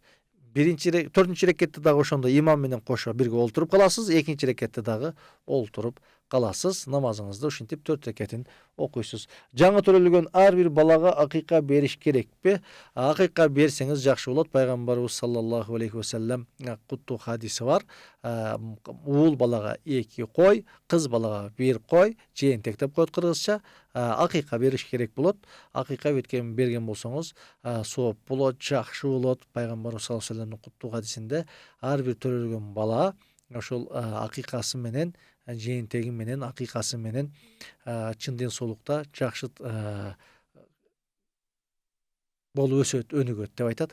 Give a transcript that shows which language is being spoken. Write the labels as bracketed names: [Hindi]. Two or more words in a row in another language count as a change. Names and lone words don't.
[Kyrgyz] 4-чү рекетте дагы ошондой имам менен кошо бирге олтуруп каласыз, экинчи рекетте дагы олтуруп каласыз, намазыңызды ушинтип 4 рекетин окуйсуз. Жаңы төрөлгөн ар бир балага акыйка бериш керекпи? Акыйка берсеңиз жакшы болот. Пайгамбарыбыз [Arabic] صلى الله عليه وسلم [Kyrgyz] куттуу хадиси бар. Уул балага 2 кой, кыз балага 1 кой, жээнтек деп коет кыргызча, акыйка бериш керек болот. Акыйка берген болсоңуз сооп болот, жакшы болот. Пайгамбарыбыз [Arabic] صلى الله عليه وسلم [Kyrgyz] куттуу хадисинде ар бир төрөлгөн бала ошол акыйкасы менен, жээнтеги менен, акыйкасы менен чын ден соолукта жакшы болуп өсөт, өнүгөт деп айтат.